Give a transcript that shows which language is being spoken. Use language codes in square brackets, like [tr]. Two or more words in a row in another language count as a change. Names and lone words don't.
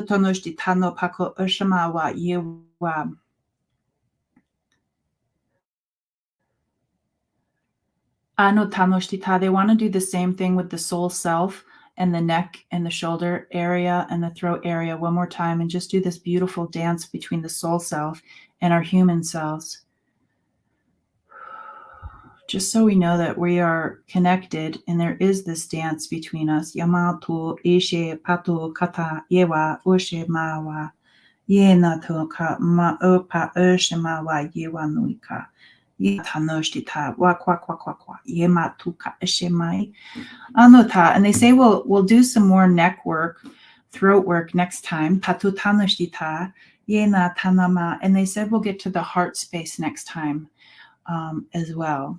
[en] They want to do the same thing with the soul self and the neck and the shoulder area and the throat area one more time, and just do this beautiful dance between the soul self and our human selves. Just so we know that we are connected and there is this dance between us. Yamato ishe pato kata yewa oshe mawa yena to ka ma opa oshe mawa yewa nuika. And they say we'll do some more neck work, throat work next time. And they said we'll get to the heart space next time as well.